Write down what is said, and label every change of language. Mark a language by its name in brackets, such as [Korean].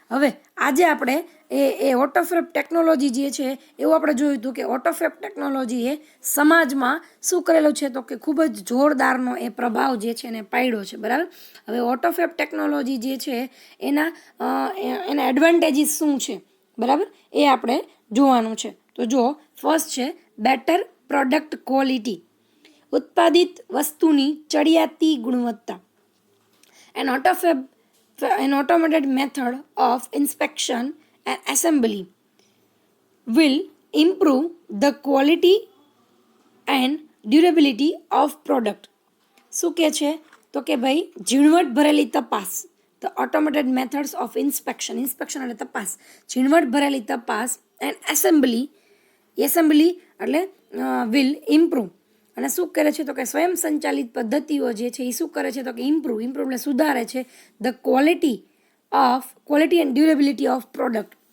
[Gujarati] હવે આજે આપણે એ ઓટોફેબ ટેકનોલોજી જે છે એવું આપણે જોયું હતું કે ઓટોફેબ ટેકનોલોજી એ સમાજમાં શું કરેલું છે તો કે ખૂબ જ જોરદારનો એ પ્રભાવ જે છે એને પાડ્યો છે. બરાબર. હવે ઓટોફેબ ટેકનોલોજી જે છે એના એડવાન્ટેજીસ શું છે બરાબર એ આપણે જોવાનું છે. તો જો ફર્સ્ટ છે [English] better product quality, [Gujarati] ઉત્પાદિત વસ્તુની ચડિયાતી ગુણવત્તા. [English] An automated method of inspection and assembly will improve the quality and durability of product. [Gujarati] શું કહે છે તો કે ભાઈ ઝીણવટ ભરેલી તપાસ. [English] The automated methods of inspection [Gujarati] એટલે તપાસ, ઝીણવટ ભરેલી તપાસ [English] And assembly એટલે will improve. [Gujarati] અને શું કરે છે તો કે સ્વયં સંચાલિત પદ્ધતિઓ જે છે એ શું કરે છે તો કે ઇમ્પ્રૂવ એટલે સુધારે છે [English] The quality and durability of product.